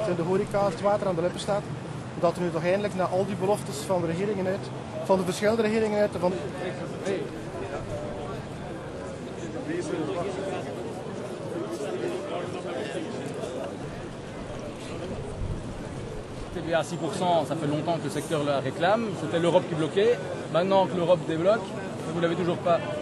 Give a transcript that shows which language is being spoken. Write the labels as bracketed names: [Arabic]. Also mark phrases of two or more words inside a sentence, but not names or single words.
[Dutch] horeca het water aan de lippen staat. Dat er nu toch eindelijk na al die beloftes van de regeringen uit, van de verschillende regeringen uit, van... [French] TVA à 6%, ça fait longtemps que le secteur la réclame. C'était l'Europe qui bloquait. Maintenant que l'Europe débloque, vous ne l'avez toujours pas.